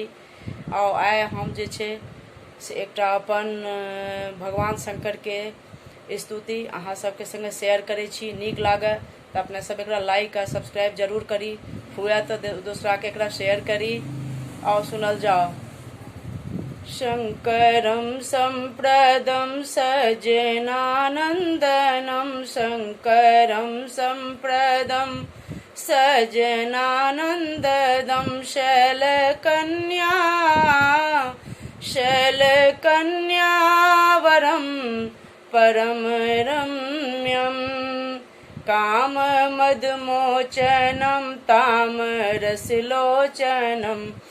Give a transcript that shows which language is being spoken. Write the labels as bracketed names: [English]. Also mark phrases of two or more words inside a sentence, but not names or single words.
[Maithili] और आइ हम जे छै से एकटा अपन भगवान शंकर के स्तुति अहाँ सबके संगे शेयर करै छी। नीक लागे तऽ अपने सब एकरा लाइक आ सब्सक्राइब जरूर करी, हुए तो दूसरा के एकरा शेयर करी। और सुनल जाओ। [Sanskrit] शंकरं संप्रदं सजनानंदनं, शंकरं संप्रदं सजनानंदनं, शैलकन्यावरं परम रम्यं, काममदमोचनं तामरसलोचनं,